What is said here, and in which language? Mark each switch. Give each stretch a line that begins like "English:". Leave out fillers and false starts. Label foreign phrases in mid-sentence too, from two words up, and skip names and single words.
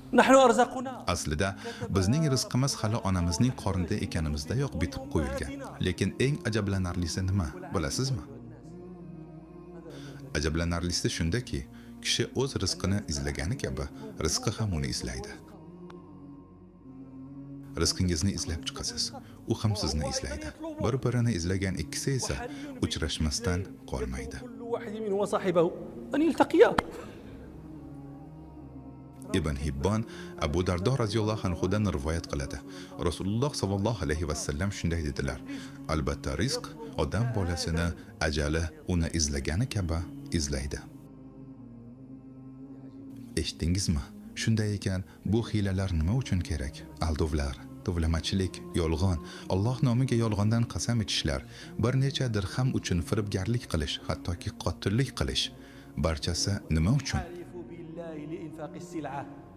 Arabic: نحن أرزقنا
Uzbek: Aslida bizning rizqimiz hali onamizning qornida ekanimizdayoq bitib qo'yilgan. Lekin eng ajablanarlisi nima, bilasizmi? Ajablanarlisi shundaki, kishi o'z rizqini izlagani kabi, rizqi ham uni izlaydi. Rizqingizni izlab chiqasiz, u ham sizni izlaydi. Bir-birini izlagan ikkisi esa uchrashmasdan qolmaydi.
Arabic: كل واحد منهم وصاحبه أن يلتقيا.
Uzbek: Ibn Hibbon Abu Dardo radhiyallohu anhudan rivoyat qiladi. Rasululloh
Arabic: صلى الله عليه وسلم
Uzbek: shunday dedilar: Albatta rizq odam bolasini ajali uni izlagani kabi izlaydi. Eshitdingizmi? Shunday ekan, bu hiylalar nima uchun kerak? Aldovlar, tovlamachilik, yolg'on, Alloh nomiga yolg'ondan qasam ichishlar, bir necha dirham uchun firibgarlik qilish, hattoki qotillik qilish, barchasi nima uchun?
Arabic: حالفوا بالله لإنفاق السلعة